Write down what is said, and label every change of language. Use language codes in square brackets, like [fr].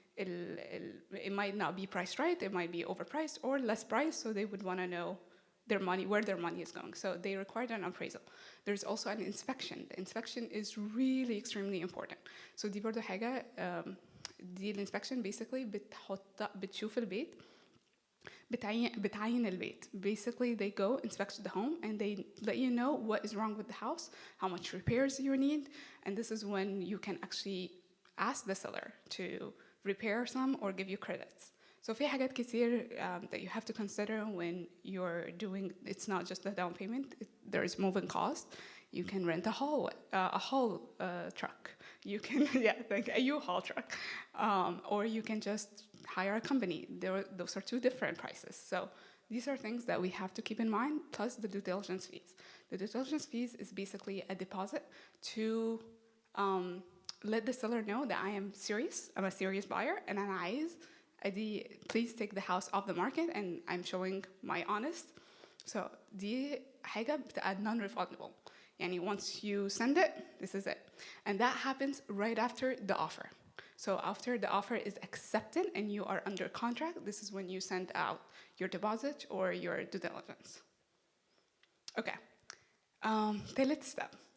[en] it might not be priced right, it might be overpriced or less priced, so they would want to know where their money is going. So they required an appraisal. There's also an inspection. The inspection is really extremely important. [ar] So دي برضو حاجة دي الانسبكشن basically بتشوف البيت بتعين البيت. [en] Basically they go inspect the home and they let you know what is wrong with the house, how much repairs you need, and this is when you can actually ask the seller to repair some or give you credits. So [ar] في حاجات كتير [en] that you have to consider when you're doing, it's not just the down payment, there is moving cost. You can rent a haul truck. You can, a U-Haul truck. Or you can just hire a company. Those are two different prices. So these are things that we have to keep in mind, plus the due diligence fees. The due diligence fees is basically a deposit to let the seller know that I am serious, I'm a serious buyer, and [ar] أنا عايز [en] please take the house off the market, and I'm showing my honest. [ar] So دي حاجة بتبقى non-refundable. [en] Yani once you send it, this is it. And that happens right after the offer. So after the offer is accepted and you are under contract, this is when you send out your deposit or your due diligence. Okay. Third step.